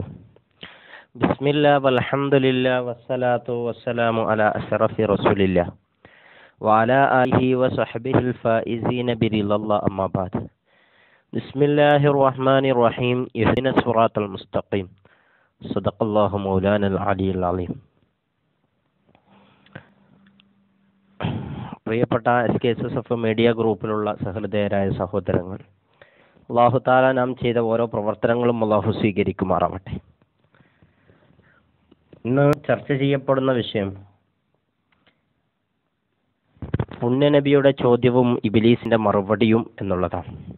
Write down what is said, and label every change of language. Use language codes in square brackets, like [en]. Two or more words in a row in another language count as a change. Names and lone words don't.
[ar] بسم الله والحمد لله والصلاة والسلام على أشرف رسول الله وعلى آله وصحبه الفائزين برضا الله أما بعد. بسم الله الرحمن الرحيم. اهدنا الصراط المستقيم. صدق الله مولانا العلي العظيم. [ml] പ്രിയപ്പെട്ട SKSF മീഡിയ ഗ്രൂപ്പിലുള്ള സഹൃദയരായ സഹോദരങ്ങൾ, അല്ലാഹു തആല നാം ചെയ്ത ഓരോ പ്രവർത്തനങ്ങളും അല്ലാഹു സ്വീകരിക്കുമാറാവട്ടെ. ഇന്ന് ചർച്ച ചെയ്യപ്പെടുന്ന വിഷയം പുണ്യനബിയുടെ ചോദ്യവും ഇബ്ലീസിന്റെ മറുപടിയും എന്നുള്ളതാണ്.